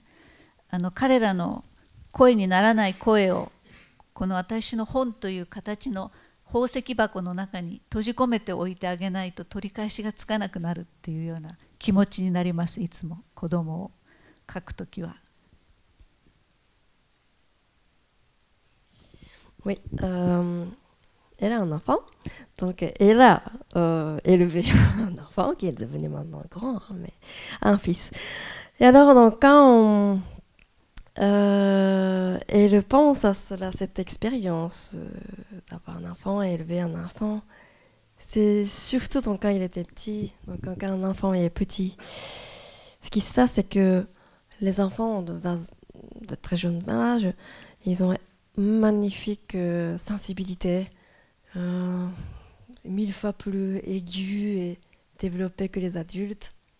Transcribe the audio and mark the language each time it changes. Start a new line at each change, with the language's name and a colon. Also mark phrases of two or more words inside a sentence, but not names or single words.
Japanese: 彼らの声にならない声をこの私の本という形の宝石箱の中に閉じ込めておいてあげないと取り返しがつかなくなるっていうような気持ちになります。いつも子供を描くときは。
French: Oui, elle a un enfant, donc elle a élevé un enfant qui est devenu maintenant grand, mais un fils. Et alors, donc, quand elle pense à cela, cette expérience d'avoir un enfant et élever un enfant, c'est surtout donc, quand il était petit, donc quand un enfant est petit, ce qui se passe, c'est que les enfants de très jeunes âges, ils ont une magnifique sensibilité, 1000 fois plus aiguë et développée que les adultes.